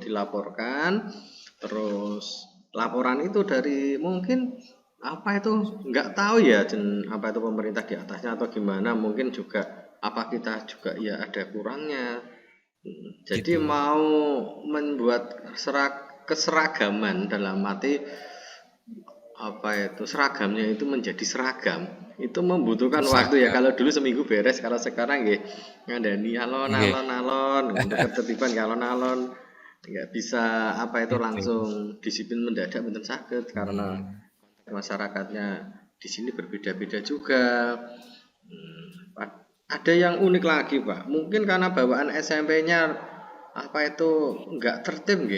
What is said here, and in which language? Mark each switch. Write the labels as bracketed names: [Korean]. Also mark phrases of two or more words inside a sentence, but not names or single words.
[Indonesian] dilaporkan, terus laporan itu dari mungkin apa itu nggak tahu ya apa itu pemerintah di atasnya atau gimana mungkin juga apa kita juga ya ada kurangnya Jadi gitu. mau membuat keseragaman dalam arti apa itu seragamnya itu menjadi seragam itu membutuhkan waktu ya. Seragam. Kalau dulu seminggu beres, kalau sekarang [Javanese] nggih ngandani [Indonesian] Nggih, alon-alon untuk ketertiban ke alon-alon nggak bisa apa itu itu. langsung disiplin mendadak bener sakit karena Hmm. masyarakatnya di sini berbeda-beda juga. Ada yang unik lagi Pak, mungkin karena bawaan SMP-nya apa itu nggak tertib nggih.